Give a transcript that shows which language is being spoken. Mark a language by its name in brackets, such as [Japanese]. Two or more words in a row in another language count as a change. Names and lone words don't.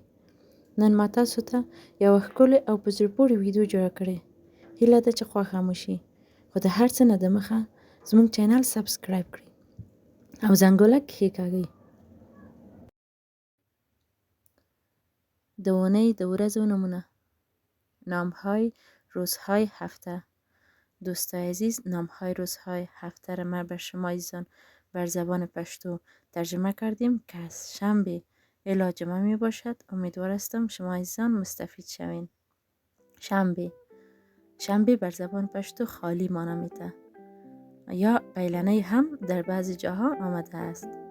[Pashto] نن ما تاسو ته یوه ښکلې او په زړه پورې ویډیو جوړه کړې. هیله ده چې خوښه مو شي، خو د هر څه نه دمخه زموږ چینل سبسکرایب کړئ او زنګوله کښېکاږئ. د اونۍ د ورځو نومونه: [Persian] نام‌های روزهای هفته. دوستای عزیز، نام‌های روزهای هفته را ما به شما عزیزان بر زبان پشتو ترجمه کردیم که از شنبه الی جمعه می باشد. امیدوار هستم شما عزیزان مستفید شوین. شنبه بر زبان پشتو خالی مانه میده یا بیلنه هم در بعضی جاها آمده است.